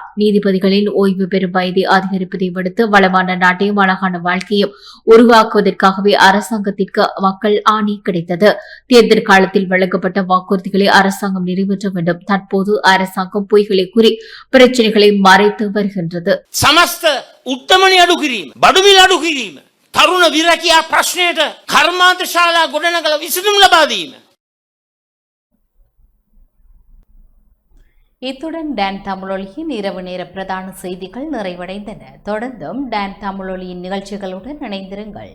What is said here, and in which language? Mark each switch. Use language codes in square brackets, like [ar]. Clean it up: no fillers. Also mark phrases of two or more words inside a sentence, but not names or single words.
[ta] நீதிபதிகளின் ஓய்வு பெறும் வயதை அதிகரிப்பதை விடுத்து வளமான நாட்டையும் அழகான வாழ்க்கையும் உருவாக்குவதற்காகவே அரசாங்கத்திற்கு மக்கள் ஆணை கிடைத்தது. தேர்தல் காலத்தில் வழங்கப்பட்ட வாக்குறுதிகளை அரசாங்கம் நிறைவேற்ற வேண்டும். தற்போது அரசாங்கம் பொய்களை கூறி பிரச்சனைகளை மறைத்து வருகின்றது. [si] සමස්ත උත්තමනි අඩු කිරීම, බඩුමිල අඩු කිරීම, තරුණ විරකියා ප්‍රශ්නයට කර්මාන්ත ශාලා ගොඩනගලා විසඳුම් ලබා දීම. [ta] இத்துடன் டான் தமிழொலியின் இரவு நேர பிரதான செய்திகள் நிறைவடைந்தன. தொடர்ந்தும் டான் தமிழொலியின் நிகழ்ச்சிகளுடன் இணைந்திருங்கள்.